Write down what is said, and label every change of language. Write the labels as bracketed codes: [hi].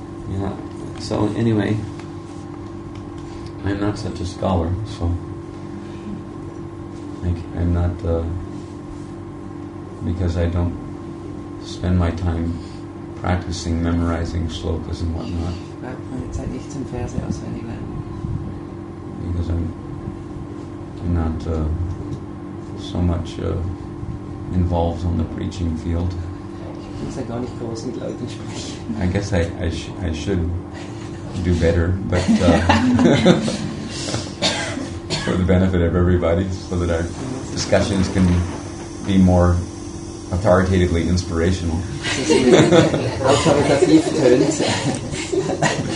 [en] Yeah. So anyway, I'm not such a scholar, so I'm not because I don't spend my time practicing, memorizing shlokas and whatnot. [de] Meine Zeit nicht zum Verse auswendig lernen. [en] Because I'm not so much involved on the preaching field. [de] Ich muss ja gar nicht groß mit Leuten sprechen. [en] I guess I should do better, but for the benefit of everybody, so that our discussions can be more authoritatively inspirational. [de] Autoritativ tönt.